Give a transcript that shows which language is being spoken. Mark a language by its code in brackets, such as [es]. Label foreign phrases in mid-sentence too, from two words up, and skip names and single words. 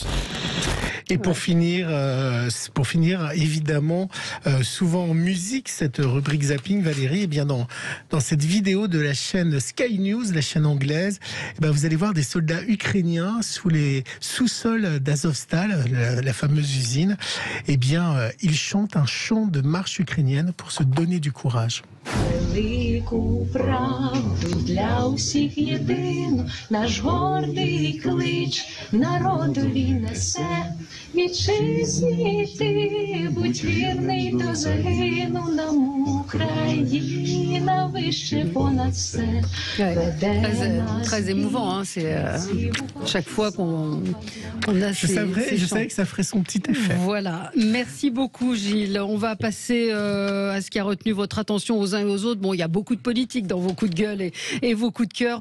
[fr] Et pour finir, évidemment, souvent en musique, cette rubrique zapping, Valérie, eh bien dans cette vidéo de la chaîne Sky News, la chaîne anglaise, eh bien vous allez voir des soldats ukrainiens sous les sous-sols d'Azovstal, la fameuse usine. Eh bien, ils chantent un chant de marche ukrainienne pour se donner du courage. [uk] Велику правду для усіх єдину, наш гордий клич народові несе. Вітчизні ти, будь вірний до загину, нам Україна вище понад все. [fr] Très émouvant, hein, c'est chaque fois qu'on a je savais que ça ferait son petit effet. Voilà, merci beaucoup Gilles. On va passer à ce qui a retenu votre attention aux uns et aux autres. Bon, il y a beaucoup de politique dans vos coups de gueule et vos coups de cœur.